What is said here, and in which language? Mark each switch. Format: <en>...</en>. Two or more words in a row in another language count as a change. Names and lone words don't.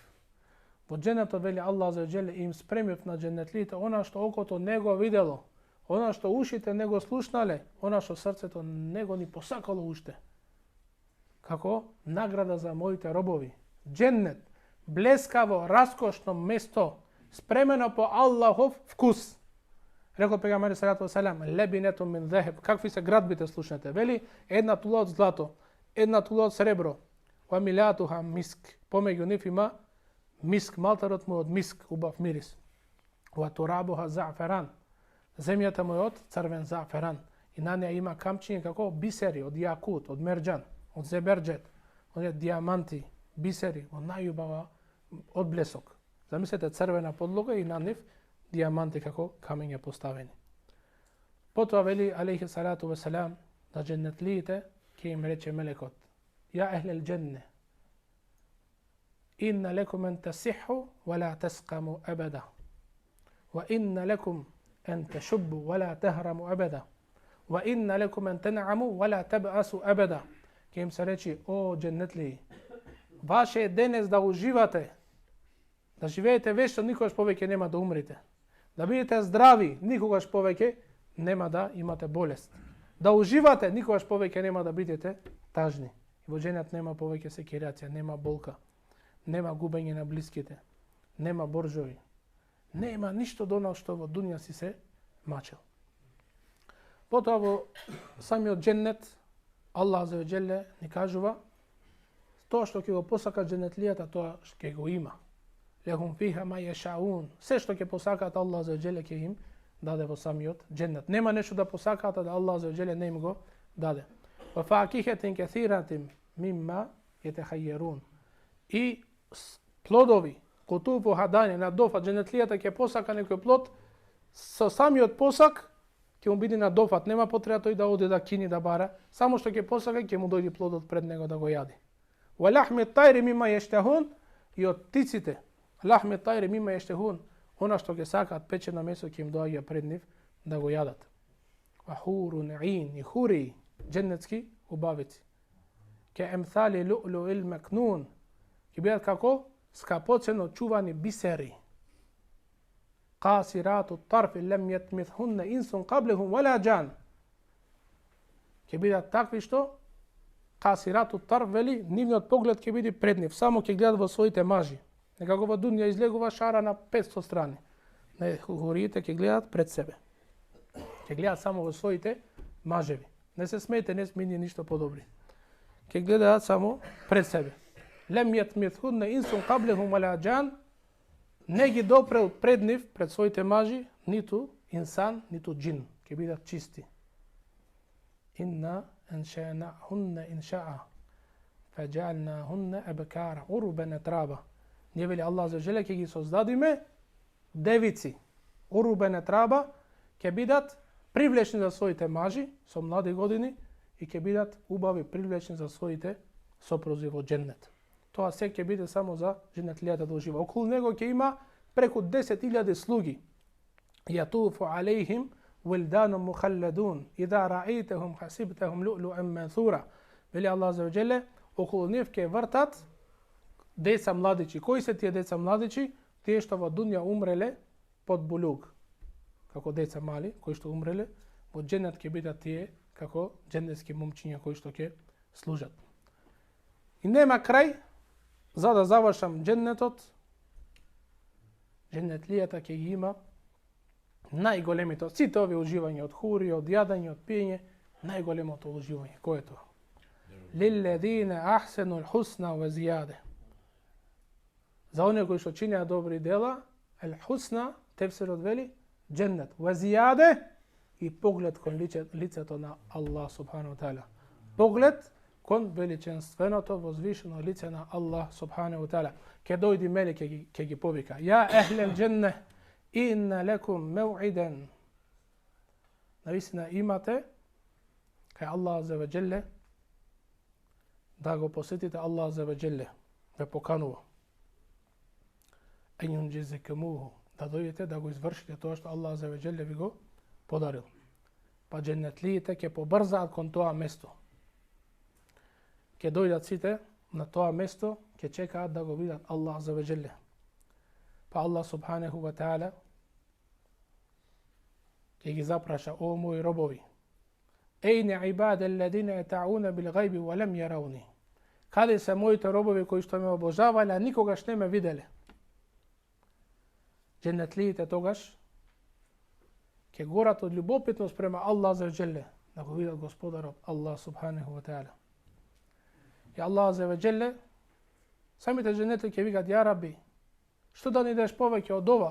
<mk>Во дженнетот вели</mk> <ar>الله عز وجل</ar> <mk>им спремив на дженетлиите она што окото не го видело, она што ушите не го слушнале, она што срцето не го ни посакало уште. Како награда за моите робови. Дженнет, блескаво, раскошно место, спремено по Аллахов вкус. Рекол пегамбер</mk> <ar>الصلاة والسلام، لبنة من ذهب.</ar> <mk>Какви се градбите слушнете? Вели, една тула од злато, една тула од сребро,</mk> <ar>وملاطها مسك.</ar> <mk>Помеѓу нив има миск, малтарот му од миск, убав мирис.</mk> <ar>وترابها الزعفران.</ar> <mk>Земјата му е од црвен заферан. И на неја има камчиња како бисери од јакут, од мерџан, од зеберџет, од диаманти, бисери, од најубава одблесок. Замислете црвена подлога и на нив диаманти како камења поставени. Потоа вели</mk> <ar>عليه الصلاة والسلام</ar> <mk>да дженетлиите ќе им рече мелекот:</mk> <ar>يا أهل الجنة إن لكم أن تصحوا ولا تسقموا أبدا وإن لكم أن تشبوا ولا تهرموا أبدا وإن لكم أن تنعموا ولا تبأسوا أبدا.</ar> <mk>Ќе им се речи: о дженетлии, ваше е денес да уживате, да живеете вечно, никогаш повеќе нема да умрете. Да бидете здрави, никогаш повеќе нема да имате болест. Да уживате, никогаш повеќе нема да бидете тажни. И во дженет нема повеќе секирација, нема болка, нема губење на блиските, нема боржови, нема ништо до нас што во дуња си се мачел. Потоа во самиот дженет</mk> <ar>الله عز وجل</ar> <mk>ни кажува тоа што ќе го посака дженетлијата, тоа што ќе го има.</mk> <ar>لهم فيها ما يشاؤون.</ar> <mk>Се што ќе посакаат</mk> <ar>الله عز وجل</ar> <mk>ќе им даде во самиот дженет. Нема нешто да посакаат да</mk> <ar>الله عز وجل</ar> <mk>не им го даде.</mk> <ar>وفاكهة كثيرة مما يتخيرون.</ar> <mk>И плодови,</mk> <ar>قطوفها دانية,</ar> <mk>на дофат, дженетлијата ќе посака некој плод, со самиот посак ќе му биде на дофат, нема потреба тој да оди да кини да бара, само што ќе посака ќе му дојде плодот пред него да го јади.</mk> <ar>ولحم طير مما يشتهون,</ar> <mk>и од птиците,</mk> <ar>لحم طير مما يشتهون,</ar> <mk>она што ќе сакаат печено месо ќе им доаѓа пред нив да го јадат.</mk> <ar>وحور عين,</ar> <mk>и хури, дженнетски убавици.</mk> <ar>كأمثال اللؤلؤ المكنون,</ar> <mk>ќе бидат како скапоцено чувани бисери.</mk> <ar>قاصرات الطرف لم يطمثهن إنس قبلهم ولا جان.</ar> <mk>Ќе бидат такви што</mk> <ar>قاصرات الطرف</ar> <mk>вели, нивниот поглед ќе биде пред нив, само ќе гледат во своите мажи. Некако во дуња излегува шара на 500 страни. Не, хуриите ќе гледат пред себе. Ќе гледат само во своите мажеви. Не се смеете, не смени ништо подобри. Ќе гледаат само пред себе.</mk> <ar>لم يطمثهن إنس قبلهم ولا جان.</ar> <mk>Не ги допрел пред нив, пред своите мажи, ниту инсан, ниту джин. Ќе бидат чисти.</mk> <ar>إنا أنشأناهن إنشاء فجعلناهن أبكارا, عربا أترابا.</ar> <mk>Ние вели</mk> <ar>الله عز وجل</ar> <mk>ќе ги создадиме девици,</mk> <ar>عربا أترابا,</ar> <mk>ќе бидат привлечни за своите мажи со млади години и ќе бидат убави привлечни за своите сопрузи во џеннет. Тоа се ќе биде само за џенетлијата да ужива. Околу него ќе има преку 10.000 слуги.</mk> <ar>يطوف عليهم ولدان مخلدون إذا رأيتهم حسبتهم لؤلؤا منثورا.</ar> <mk>Вели</mk> <ar>الله عز وجل,</ar> <mk>околу нив ќе вртат деца младичи. Кои се тие деца младичи? Тие што во дуња умреле под булуг. Како деца мали кои што умреле, во џеннет ќе бидат тие како џеннетски момчиња кои што ќе служат. И нема крај, за да завршам џеннетот, џеннетлијата ќе ги има најголемите од сите овие уживања, од хури, од јадење, од пиење, најголемото уживање. Кој е тоа?</mk> <ar>للذين أحسنوا الحسنى وزيادة.</ar> <mk>За оние кои што чинеа добри дела,</mk> <ar>الحسنى,</ar> <mk>тефсирот вели, џеннет,</mk> <ar>وزيادة</ar> <mk>и поглед кон лицето на Аллах</mk> <ar>سبحانه وتعالى.</ar> <mk>Поглед кон величенственото возвишено лице на Аллах</mk> <ar>سبحانه وتعالى.</ar> <mk>Ке дојди мелек ке ги повика:</mk> <ar>يا أهل الجنة إن لكم موعدا.</ar> <mk>Навистина имате кај Аллах</mk> <ar>عز وجل</ar> <mk>да го посетите Аллах</mk> <ar>عز وجل,</ar> <mk>ве поканува.</mk> <ar>أن ينجزكموه,</ar> <mk>да дојдете да го извршите тоа што Аллах</mk> <ar>عز وجل</ar> <mk>ви го подарил. Па џеннетлиите ќе побрзаат кон тоа место. Ќе дојдат сите на тоа место, ќе чекаат да го видат Аллах</mk> <ar>عز وجل.</ar> <mk>Па Аллах</mk> <ar>سبحانه وتعالى</ar> <mk>ќе ги запраша: о мои робови,</mk> <ar>أين عبادي الذين يعبدونني بالغيب ولم يروني.</ar> <mk>Каде се моите робови кои што ме обожавале, а никогаш не ме виделе? Џеннетлиите тогаш ќе горат од љубопитност према Аллах</mk> <ar>عز وجل,</ar> <mk>да го видат Господарот Аллах</mk> <ar>سبحانه وتعالى.</ar> <mk>И Аллах</mk> <ar>عز وجل,</ar> <mk>самите џеннети ќе викат: Ја Раби, што да ни дадеш повеќе од ова?</mk>